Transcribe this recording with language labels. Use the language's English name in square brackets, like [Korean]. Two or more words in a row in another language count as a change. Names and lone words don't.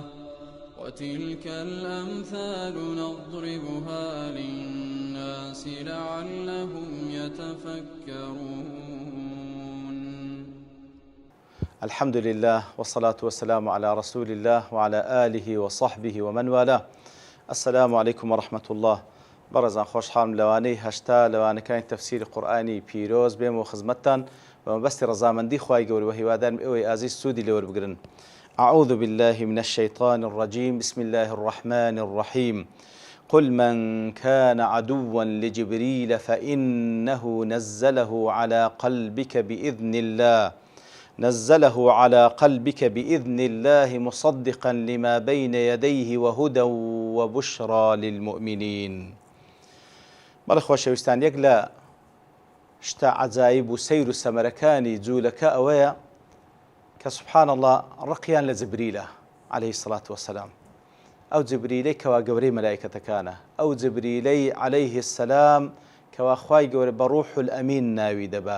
[Arabic] وتلك الأمثال نضربها للناس لعلهم يتفكرون. الحمد لله والصلاة والسلام على رسول الله وعلى آله وصحبه ومن والاه. السلام عليكم ورحمة الله. [Central Kurdish] بەڕێزان خۆشحاڵم لەوانەی هەشتا لەوانەکانی تەفسیری قورئانی پیرۆز بێمەوە خزمەتتان بە مەبەستی ڕەزامەندی خوای گەورە و هیوادارم ئێوەی ئازیز سوودی لێوەربگرن. [Arabic] أعوذ بالله من الشيطان الرجيم. بسم الله الرحمن الرحيم. قل من كان عدوا لجبريل فإنه نزله على قلبك بإذن الله مصدقا لما بين يديه وهدى وبشرى للمؤمنين. [Central Kurdish] بەڵێ خۆشەویستان، یەک لە شتە عەجایب و سەیر و سەمەرەکانی جوولەکە ئەوەیە کە [Arabic] سوبحان الله [Central Kurdish] ڕقیان لە جبریلە [Arabic] عەلەیهی سەڵات وەسەلام. [Central Kurdish] ئەو جبریلەی کەوا گەورەی مەلایکەتەکانە، ئەو جبریلەی [Arabic] عەلەیهی السەلام [Central Kurdish] کەوا خوای گەورە بە [Arabic] ڕوح الئەمین [Central Kurdish] ناوی دەبا.